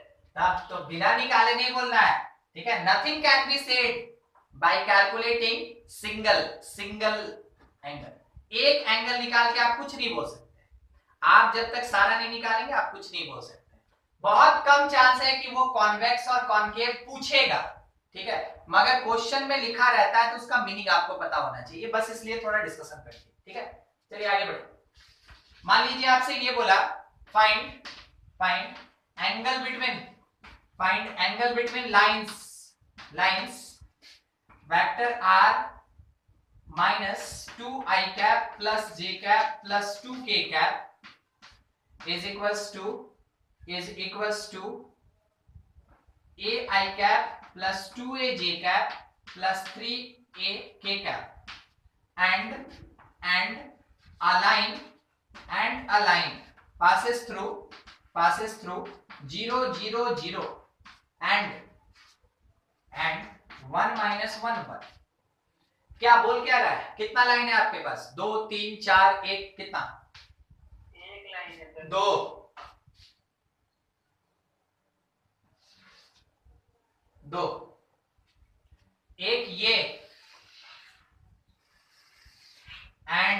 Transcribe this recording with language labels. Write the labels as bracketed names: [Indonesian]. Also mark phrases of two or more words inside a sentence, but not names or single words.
[Hindi] तब तो बिना निकाले नहीं बोलना है, ठीक है, [English] Nothing can be said by calculating single angle, [Hindi] एक एंगल निकाल के आप कुछ नहीं बोल सकते, आप जब तक सारा नहीं निकालेंगे आप कुछ नहीं बोल सकते, बहुत कम चांस है कि वो कॉन्वेक्स और कॉनकेव पूछेगा, ठीक है, मगर क्वेश्चन में लिखा रहता है तो उसका मीनिंग आपको पता होना चाहिए, बस इसलिए थोड़ा डिस्कशन करिए, ठीक है। चलिए आगे बढ़े, मान लीजिए आपसे ये बोला [English] find angle between lines vector r minus 2i cap plus j cap plus 2k cap is equals to ai cap plus 2aj cap plus 3ak cap and a line passes through 0 0 0 and 1 minus 1 1, [Hindi] क्या बोल क्या रहा है, कितना लाइन है आपके पास, [English] 2 3 4 1, कितना, [Hindi] एक लाइन है सर, 2, 2, एक ये एंड